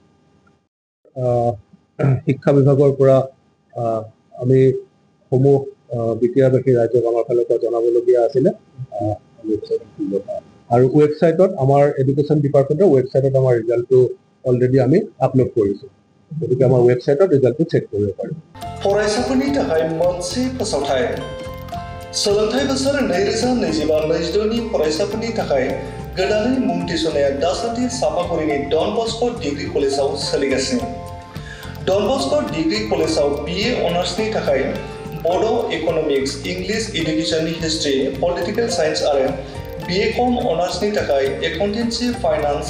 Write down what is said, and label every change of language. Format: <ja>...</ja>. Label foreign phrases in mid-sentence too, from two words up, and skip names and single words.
<as>শিক্ষা বিভাগৰ পৰা আমি সমূহ বিদ্যাবাসী ৰাজ্যক আমাৰ ফালৰ পৰা জনাবলগীয়া আছিলে আৰু ৱেবছাইটত আমাৰ</as> <en>education department</en> <as>ৱেবছাইটত আমাৰ ৰিজাল্টটো অলৰেডি আমি আপলোড কৰিছো গতিকে আমাৰ ৱেবছাইটত ৰিজাল্টটো চেক কৰিব পাৰিব</as> <brx>फरायसाफोरनि थाखाय मोनसे फोसावथाय सोलोंथाइ बोसोर 2025-26 नि फरायसाफोरनि थाखाय गोदानै मुं थिसननाया दासान्दि सापागुरिनि डन बस्क' डिग्री कलेजाव सोलिगासिनो डन बस्क' डिग्री कलेजाव BA अनार्सनि थाखाय बड'</brx> <en>economics English education history political science</en> <brx>आरो BCom अनार्सनि थाखाय</brx> <en>accountancy finance</en>